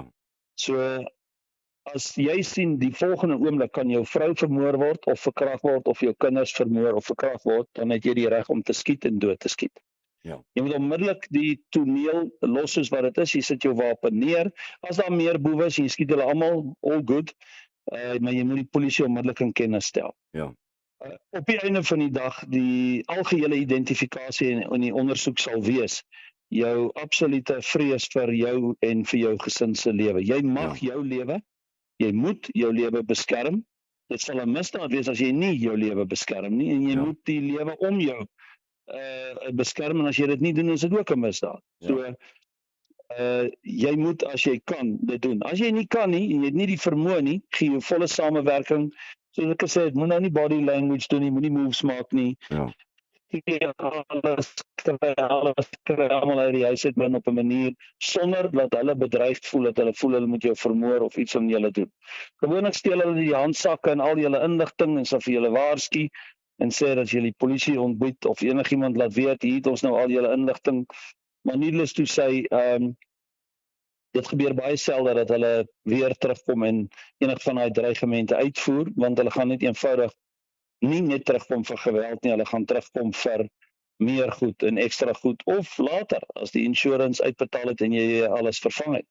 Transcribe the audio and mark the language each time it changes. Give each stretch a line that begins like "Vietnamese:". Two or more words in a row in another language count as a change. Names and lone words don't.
Afrikaans: So as jy sien die volgende oomblik kan jou vrou vermoor word of verkragt word of jou kinders vermoor of verkragt word, dan het jy die reg om te skiet en dood te skiet. Ja. Jy moet onmiddellik die toneel los soos wat dit is, jy sit jou wapen neer. As daar meer boewe is, jy skiet hulle almal,
English: all good,
Afrikaans: maar jy moet die polisie onmiddellik in kennis stel. Ja. Op die einde van die dag, die algehele identifikasie en die ondersoek sal wees, jou absolute vrees vir jou en vir jou gesin se lewe. Jy mag jou lewe, jy moet jou lewe beskerm. Dit sal 'n misdaad wees as jy nie jou lewe beskerm nie en jy moet die lewe om jou beskerm en as jy dit nie doen, is dit ook 'n misdaad. So jy moet as jy kan dit doen. As jy nie kan nie en jy het nie die vermoë nie, gee jou volle samewerking. Soos ek gesê het, moet nou nie
English: body language
Afrikaans: doen nie, moenie moves maak nie. Ja. Alles kry almal uit die huis uit binne op 'n manier sonder dat hulle bedreigd voel, dat hulle voel hulle moet jou vermoor of iets aan julle doen. Gewoonlik steel hulle die handsakke en al julle inligting en sal vir julle waarsku en sê dat jy die polisie ontbied of enigiemand laat weet, hier het ons nou al julle inligting.
English: Maar needless to say,
Afrikaans: dit gebeur baie selde dat hulle weer terugkom en enig van daai dreigemente uitvoer, want hulle gaan net eenvoudig nie net terugkom vir geweld nie, hulle gaan terugkom vir meer goed en ekstra goed of later as die insurance uitbetaal het en jy alles vervang het.